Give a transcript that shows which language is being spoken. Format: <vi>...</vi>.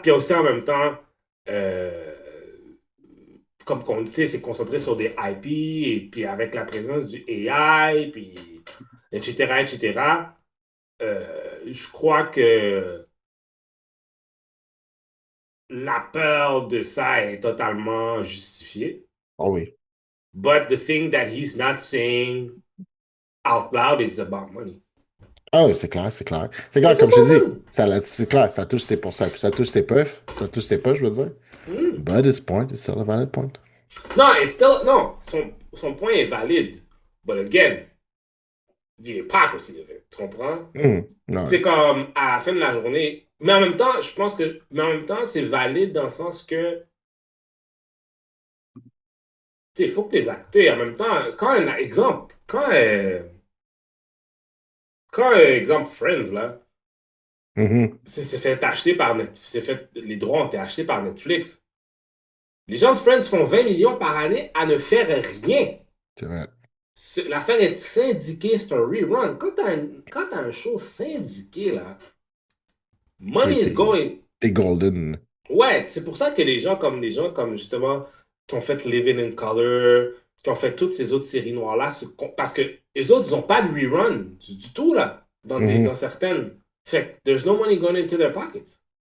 <fr>Puis aussi en même temps, euh, comme tu sais, c'est concentré sur des IP et puis avec la présence du AI, puis etc., etc., je crois que la peur de ça est totalement justifiée. Oh oui.</fr> <en>But the thing that he's not saying out loud, it's about money.</en> <fr>Ah oui, c'est clair, c'est clair. C'est clair,</fr> <en>It's</en> <fr>comme je te</fr> <en>about</en> <fr>dis,</fr> <en>money.</en> <fr>c'est clair, ça touche ses pour ça, ça touche ses puffs, ça touche ses poches, je veux dire. Mm.</fr> <en>But his point is still a valid point.</en> <fr>Non, non, son point est valide.</fr> <en>But again, the hypocrisy of it,</en> <fr>tu comprends? Ouais. C'est comme à la fin de la journée. Mais en même temps, je pense que. Mais en même temps, c'est valide dans le sens que. Tu sais, il faut que les acteurs, en même temps, exemple, Friends, là, Mhm. c'est fait acheter par Netflix, les droits ont été achetés par Netflix. Les gens de Friends font 20 millions par année à ne faire rien. C'est vrai. L'affaire est syndiquée, c'est un rerun. Quand t'as un show syndiqué, là,</fr> <en>money is going.</en> <fr>T'es golden. Ouais, c'est pour ça que les gens comme justement, qui ont fait Living in Color, qui ont fait toutes ces autres séries noires-là, parce que les autres, ils n'ont pas de rerun du tout, là, dans Mhm. certaines. Fait que</fr> <en>there's no money going into their pockets.</en>